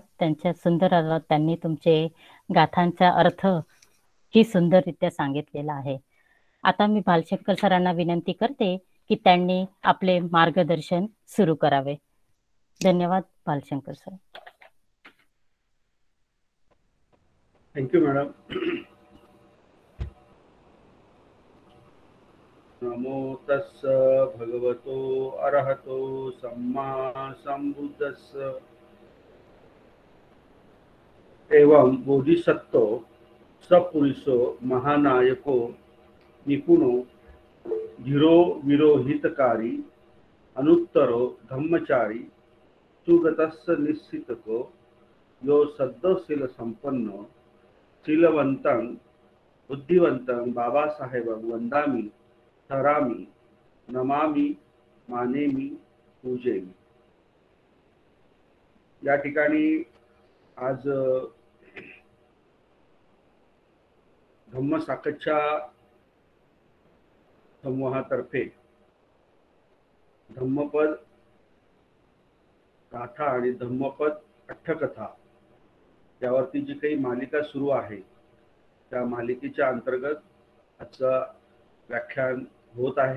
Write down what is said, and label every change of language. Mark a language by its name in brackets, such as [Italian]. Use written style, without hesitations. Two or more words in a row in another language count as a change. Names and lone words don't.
[Marathi] त्यांच्या सुंदर आवाजात त्यांनी तुमचे गाथांचा अर्थ ही सुंदररित्या सांगितलेला आहे. आता मी भालशंकर सरांना विनंती करते की त्यांनी आपले मार्गदर्शन सुरू करावे. धन्यवाद भालशंकर सर. [English] Thank you madam. [Pali] नमो तस्स भगवतो अरहतो सम्मा संबुद्धस्स. एवं बोधिसत्त्वो सपुरुषो महानायको निपुणो धीरो विरोहितकारी अनुत्तरो धम्मचारी सुगतस्स निश्चितको यो सद्दशील संपन्नो शीलवंतं बुद्धिवंतं बाबासाहेबं वंदामि ठरामी नमामी मानेमी पूजेमी. [Marathi] या ठिकाणी आज धम्मसाकच्या समूहातर्फे धम्मपद गाथा आणि धम्मपद अट्टकथा यावरती जी काही मालिका सुरू आहे त्या मालिकेच्या अंतर्गत आजचं व्याख्यान होत आहे.